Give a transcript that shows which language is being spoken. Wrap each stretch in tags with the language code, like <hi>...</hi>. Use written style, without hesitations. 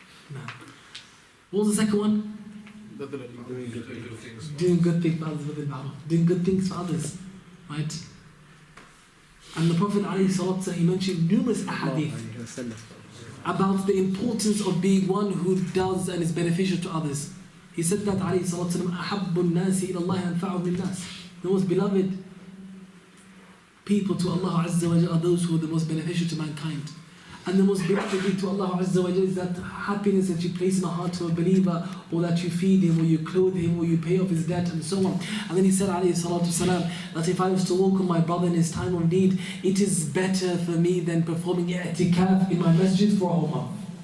<en>Now, what was the second one? Doing good things for others within Ma'ruf. Doing good things for others. Right? And the Prophet ﷺ, he mentioned numerous ahadith about the importance of being one who does and is beneficial to others. He said that ﷺ,</en> <ar>أَحَبُّ النَّاسِ إِلَى اللَّهِ أَنْفَعُهُمْ لِلنَّاسِ.</ar> <en>The most beloved people to Allah Azza wa Jalla are those who are the most beneficial to mankind. And the most beloved thing to Allah Azza wa Jalla is that happiness that you place in the heart of a believer, or that you feed him, or you clothe him, or you pay off his debt, and so on. And then he said, alayhi salatu wasalam, that if I was to walk on my brother in his time of need, it is better for me than performing i'tikaf in my masjid for a whole month.</en>